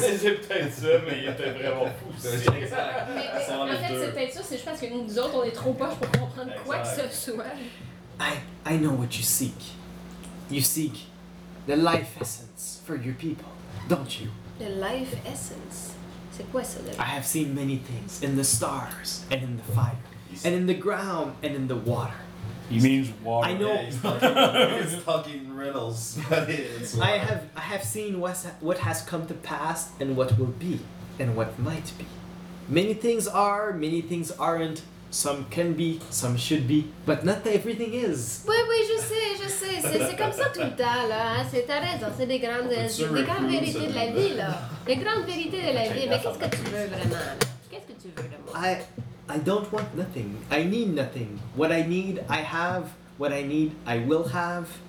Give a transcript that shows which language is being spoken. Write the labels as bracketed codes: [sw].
[fr] C'est peut-être ça, mais il était vraiment fou. Exact. Mais en fait, c'est peut-être ça, c'est juste parce que nous autres, on est trop poches pour comprendre quoi que ce soit. [en] I know what you seek. You seek the life essence for your people, don't you? The life essence? [fr] C'est quoi ça, [en] I have seen many things in the stars and in the fire and in the ground and in the water. He means water. I know. He's talking riddles. I have seen what has come to pass and what will be and what might be. Many things are, many things aren't. Some can be, some should be, but not everything is. [fr] Oui, oui, je sais, c'est comme ça tout le temps, là, hein? C'est ta raison, c'est des grandes, vérités de la vie, là. Les grandes vérités de la vie, mais qu'est-ce que tu veux vraiment, là? Qu'est-ce que tu veux de moi? [en] I don't want nothing, I need nothing. What I need, I have. What I need, I will have.